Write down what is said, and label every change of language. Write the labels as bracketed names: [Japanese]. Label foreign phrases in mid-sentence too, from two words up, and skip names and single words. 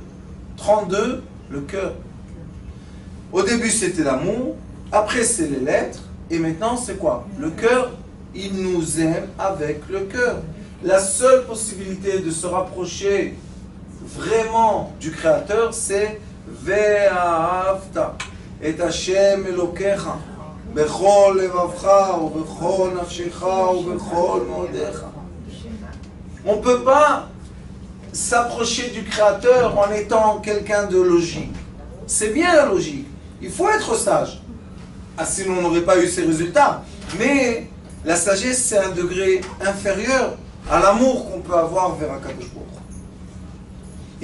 [French] 32, le cœur. Au début, c'était l'amour. Après, c'est les lettres. Et maintenant, c'est quoi? Le cœur. Il nous aime avec le cœur. La seule possibilité de se rapprocher vraiment du Créateur, c'est [Hebrew] ואהבת את השם אלוקיך בכל לבבך ובכל נפשך ובכל מאודך. [French] On ne peut pas s'approcher du Créateur en étant quelqu'un de logique. C'est bien la logique. Il faut être sage. Ah, sinon on n'aurait pas eu ces résultats. Mais la sagesse, c'est un degré inférieur à l'amour qu'on peut avoir vers [Hebrew] הקדוש ברוך הוא.